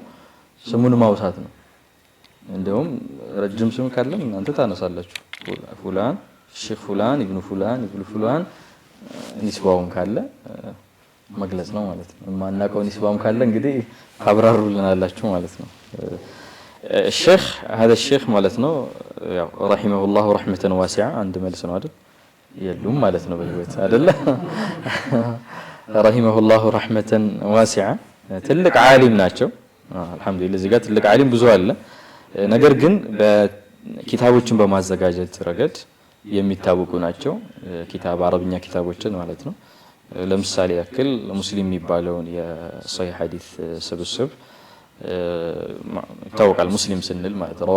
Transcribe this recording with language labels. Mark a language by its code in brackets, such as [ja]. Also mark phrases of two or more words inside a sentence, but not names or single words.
[am] ስሙን ማውሳት ነው። እንደውም ረጅም ስም ካለም እናንተ ታነሳላችሁ። ፉላን ሼኽ ፉላን ኢብኑ ፉላን ኢብኑ ፉላን ኒስባውን ካለ መግለጽ ነው ማለት ነው። ማናቀው ኒስባውም ካለ እንግዲህ ታብራሩልናላችሁ ማለት ነው። ሼኽ [ar] هذا الشيخ [am] ማለት ነው ያው [ar] رحمه الله رحمة واسعة [am] አንድ መልስ ነው አይደል? የሉም ማለት ነው በህይወት አይደለ? [ar] رحمه الله رحمة واسعة [am] ትልቅ ዓሊም ናቸው። አልহামዱሊላህ እዚህ ጋር ትልቅ ዓሊም ብዙ አለ። ነገር ግን በኪታቦችን በማዘጋጀት ረገድ የሚታወቁ ናቸው። ኪታብ አረብኛ ኪታቦችን ማለት ነው። ለምሳሌ ያክል ሙስሊም የሚባለውን የሶሒህ ሐዲስ ስብስብ ይታወቃል። ሙስሊም ስንል ማለት ረዋሁ